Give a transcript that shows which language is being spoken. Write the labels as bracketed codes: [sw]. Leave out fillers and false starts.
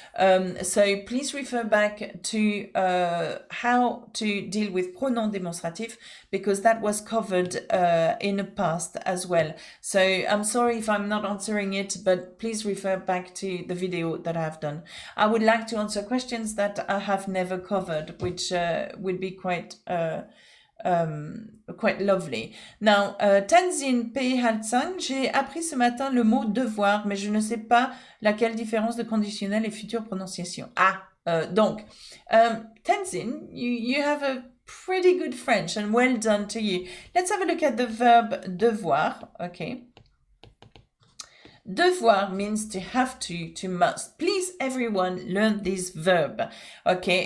[en] So please refer back to how to deal with pronom demonstrative, because that was covered in the past as well. So I'm sorry if I'm not answering it, but please refer back to the video that I have done. I would like to answer questions that I have never covered, which would be quite lovely. Now, Tenzin P. [fr] Haltsang, j'ai appris ce matin le mot devoir, mais je ne sais pas laquelle différence de conditionnel et future prononciation. [en] Donc, Tenzin, you have a pretty good French, and well done to you. Let's have a look at the verb devoir, okay? Devoir means to have to must. Please, everyone, learn this verb, okay?